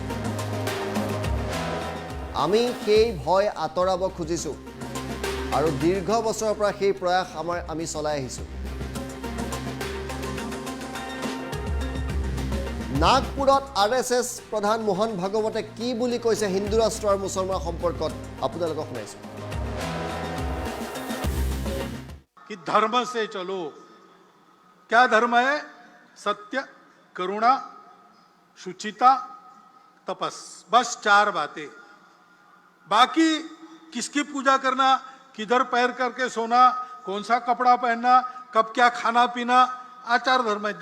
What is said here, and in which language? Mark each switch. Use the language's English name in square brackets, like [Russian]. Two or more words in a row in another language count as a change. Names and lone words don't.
[Assamese] আমি সেই ভয় আঁতৰাব খুজিছোঁ আৰু দীৰ্ঘ বছৰৰ পৰা সেই প্ৰয়াস আমি চলাই আহিছোঁ। নাগপুৰত RSS প্ৰধান মোহন ভাগৱতে কি বুলি কৈছে হিন্দু ৰাষ্ট্ৰ আৰু মুছলমান সম্পৰ্কত আপোনালোকক শুনাইছোঁ। [Hindi] कि धर्म से चलो। क्या धर्म है? सत्य, करुणा, शुचिता, तपस। बस 4 बातें। बाकी किसकी पूजा करना, किधर पैर करके सोना, कौन सा कपड़ा पहनना, कब क्या खाना पीना, आचार धर्म है।